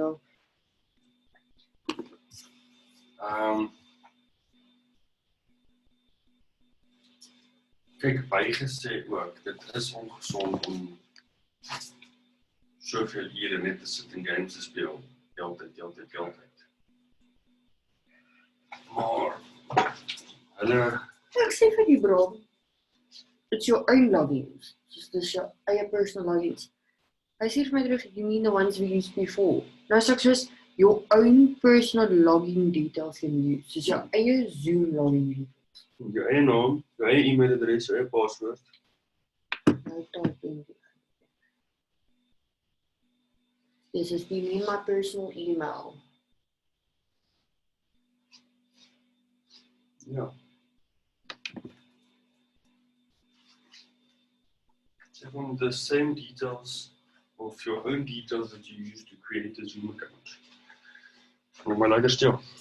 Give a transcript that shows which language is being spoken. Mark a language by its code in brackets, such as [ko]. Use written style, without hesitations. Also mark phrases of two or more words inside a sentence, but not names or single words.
[af] Kyk, bygesê ook, dit is ongesond om soveel ure net te sit en games te speel, heeltyd. Maar, Ek sê vir die bro, [en] it's your own logins. [af] Dis jou eie [en] personal logins. [af] Hy sê vir my terug, [en] you mean the ones we used before. [af] Nou is ek soos, [en] your own personal login details can use. [af] Dis jou eie Zoom [en] login details. [af] jou eie naam, jou eie e-mailadres, jou eie paswoord. Nou type in die. [en] This is my personal email. [af] Ja. [en] Zeg maar the same details of your own details that you use to create a Zoom account. [af] Nog maar lekker stil.